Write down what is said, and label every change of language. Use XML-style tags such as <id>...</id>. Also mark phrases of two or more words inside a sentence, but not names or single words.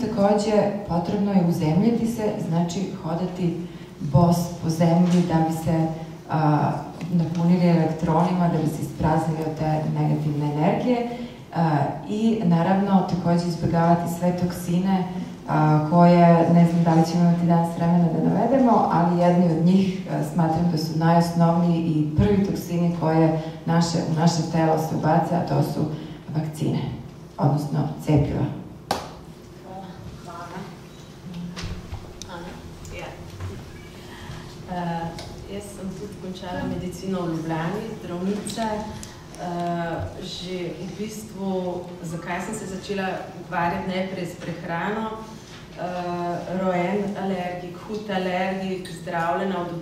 <sr>takođe potrebno je uzemljiti se, znači hodati bos po zemlji da bi se napunili elektronima, da bi se ispraznili od te negativne energije i naravno takođe izbjegavati sve toksine koje, ne znam da li ćemo imati danas vremena da navedemo, ali jedni od njih smatram da su najosnovniji i prvi toksini koje u naše telo se ubace, a to su vakcine, odnosno cepiva.</sr> <sl>Hvala. Ana? Jaz sem tudi končala medicino v Ljubljani, zdravnica. Že v bistvu, zakaj sem se začela ukvarjati najprej s prehrano, rojen alergik, hud alergik, zdravljena od</sl>